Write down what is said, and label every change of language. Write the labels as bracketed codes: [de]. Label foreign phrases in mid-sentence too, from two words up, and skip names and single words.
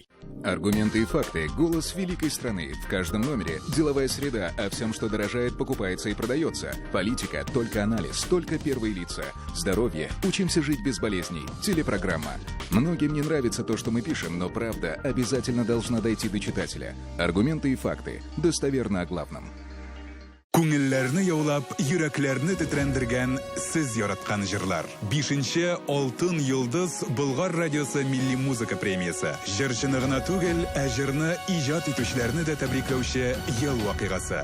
[ru] Аргументы и факты. Голос великой страны. В каждом номере. Деловая среда. О всем, что дорожает, покупается и продается. Политика. Только анализ. Только первые лица. Здоровье. Учимся жить без болезней. Телепрограмма. Многим не нравится то, что мы пишем, но правда обязательно должна дойти до читателя. Аргументы и факты. Достоверно о главном. [tt] Күңелләрне яулап, йөрәкләрне тетрәндергән сез яраткан җырлар. 5-нче Алтын йолдыз Болгар радиосы милли музыка премиясе. Җырчыны гына түгел, ә җырны иҗат итүчеләрне дә тәбрикләүче ел вакыйгасы.